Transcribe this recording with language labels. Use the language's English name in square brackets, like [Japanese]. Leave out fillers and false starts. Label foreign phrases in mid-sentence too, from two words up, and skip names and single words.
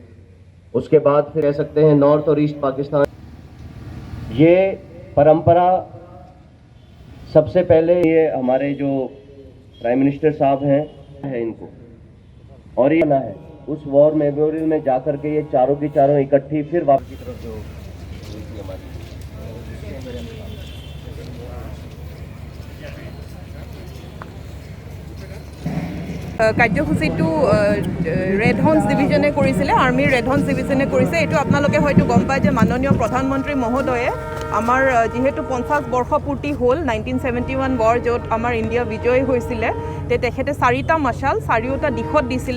[Hindi] उसके बाद फिर कह सकते हैं नॉर्थ और ईस्ट पाकिस्तान, ये परंपरा सबसे पहले ये हमारे जो [English] prime minister [Hindi] साहब हैं इनको, और ये ना है उस [English] war memorial [Hindi] में जाकर के ये चारों की चारों इकट्ठी फिर वापस की तरफ जो हुई थी हमारी। [Assamese] কাৰ্যসূচীটো ৰেড হৰ্নছ ডিভিজনে কৰিছিলে, আৰ্মিৰ ৰেড হৰ্নছ ডিভিজনে কৰিছে। এইটো আপোনালোকে হয়তো গম পায় যে মাননীয় প্ৰধানমন্ত্ৰী মহোদয়ে আমাৰ যিহেতু 50 বৰ্ষ পূৰ্তি হ'ল 1971 ৱাৰ, য'ত আমাৰ ইণ্ডিয়া বিজয়ী হৈছিলে, তেখেতে 4টা মশাল 4টা দিশত দিছিলে।